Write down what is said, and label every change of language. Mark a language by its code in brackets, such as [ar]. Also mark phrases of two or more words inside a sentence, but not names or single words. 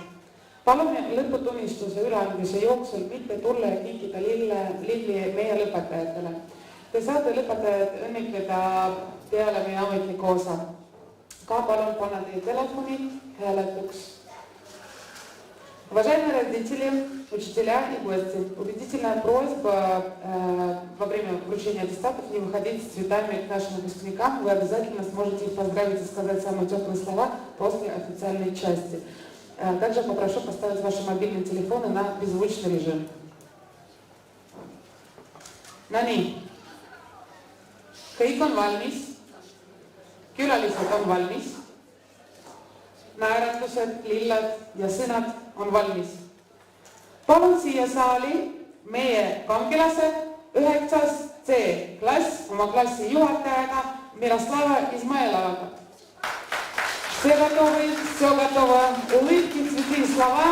[et] Palume lõputunnistuse üleandmise jooksul mitte tulla ja kinkida lilli meie lõpetajatele. Te saate lõpetajad õnnitleda peale meie ametliku osa. Ka palun panna teie telefoni hääletuks. [ru] Уважаемые родители, учителя и гости, убедительная просьба во время вручения аттестатов не выходить с цветами к нашим выпускникам. Вы обязательно сможете их поздравить и сказать самые теплые слова после официальной части. Также попрошу поставить ваши мобильные телефоны на беззвучный режим. [et] Nonii, kõik on valmis, külalised on valmis, naeratused, lilled ja sõnad on valmis. Palun siia saali meie kangelased 9C klass oma klassi juhatajaga Miroslava Izmailovaga. [ru] Все готовы, улыбки, цветы и слова.